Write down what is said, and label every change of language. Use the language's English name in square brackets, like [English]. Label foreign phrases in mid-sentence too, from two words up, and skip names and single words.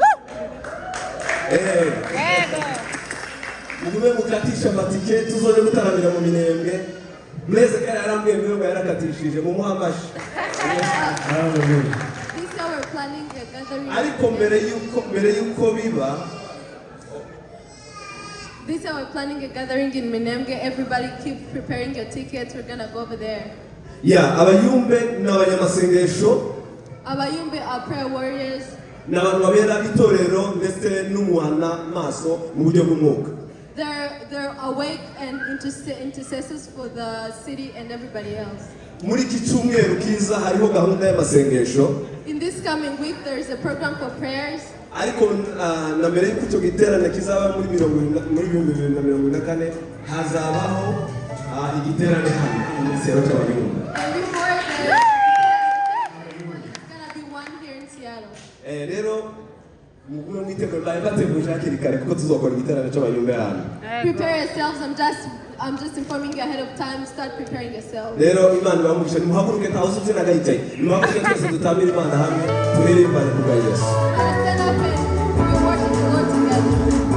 [Kinyarwanda] Mugume mukatisha amatike tuzoje gutaramira mu Minembwe. Blaise kare arambwiye ngo yarakatishije mu muhamashi. Ariko mbere yuko biba [English] This year we're planning a gathering in Minembwe. Everybody keep preparing your tickets. We're gonna go over there. Yeah, [Kinyarwanda] abayumbe n'abanyamasengesho. [English] Abayumbe are prayer warriors. [Kinyarwanda] N'abantu babera itorero ndetse n'umuhana maso mu buryo bw'umwuka. [English] They're awake and intercessors for the city and everybody else. [Kinyarwanda] Muri iki cyumweru kiza hariho gahunda y'amasengesho. [English] In this coming week there is a program for prayers. [Kinyarwanda] Ariko na mbere y'uko icyo giterane kizaba muri 2024 hazabaho igiterane hano mu Siyaro cy'abayumbe. [English] And before that, there's gonna be one here in Seattle. [Kinyarwanda] Rero mugume mwitegure bateguje hakiri kare kuko tuzokora igiterane cy'abayumbe hano. [English] Prepare yourselves. I'm just informing you ahead of time. Start preparing yourselves. [Kinyarwanda] Rero Imana ibamugisha nimuhaguruke ntawuzi ubyina gayicaye. Nimuhaguruke twese dutamire Imana hamwe turirimbane ku bwa Yesu. [English] Stand up and we worship the Lord together.